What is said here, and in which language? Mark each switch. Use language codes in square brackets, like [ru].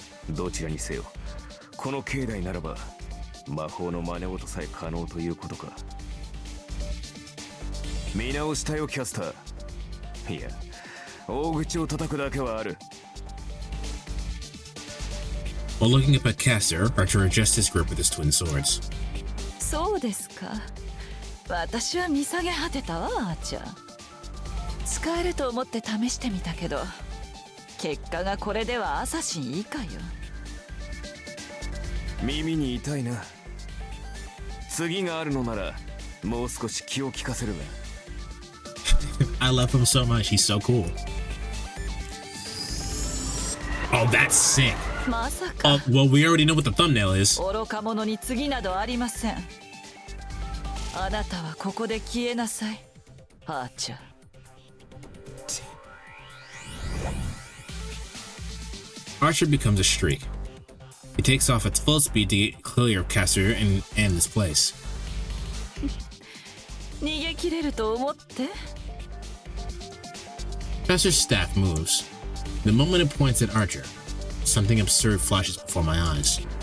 [ja] どちらにせよ、この境内ならば魔法の真似事さえ可能ということか。見直したよ、キャスター。いや、大口を叩くだけはある。 [en] While looking up at Caster, Archer adjusts his grip with his twin swords. [ja] そうですか。私は見下げ果てたわ、アーチャー。使えると思って試してみたけど、結果がこれではアサシン以下よ。耳に痛いな。次があるのならもう少し気を利かせるが。 [en] I love him so much. He's so cool. Oh, that's sick. [ja] まさか。 [en] Well, we already know what the thumbnail is. [ja] 愚か者に次などありません。あなたはここで消えなさい、アーチャー。 [en] Archer becomes a streak. He takes off at full speed to get clear of Caster and this place. [ja] 逃げ切れると思って。 [en] Caster's staff moves. The moment it points at Archer, something absurd flashes before my eyes.